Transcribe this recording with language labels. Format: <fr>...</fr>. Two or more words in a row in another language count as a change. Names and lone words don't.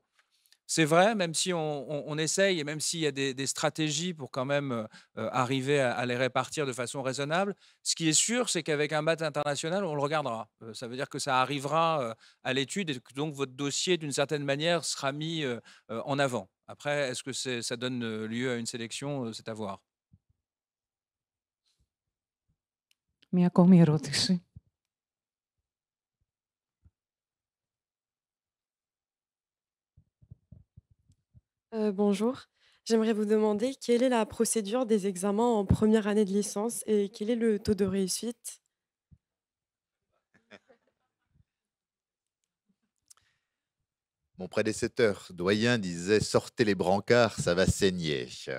<fr>C'est vrai, même si on essaye et même s'il y a des stratégies pour quand même arriver à les répartir de façon raisonnable, ce qui est sûr, c'est qu'avec un bac international, on le regardera. Ça veut dire que ça arrivera à l'étude et que donc votre dossier, d'une certaine manière, sera mis en avant. Après, est-ce que ça donne lieu à une sélection? C'est à voir.</fr> <el>Μία ακόμη ερώτηση.</el> <fr>Bonjour. J'aimerais vous demander quelle est la procédure des examens en première année de licence et quel est le taux de réussite? Mon prédécesseur doyen disait: sortez les brancards, ça va saigner.</fr>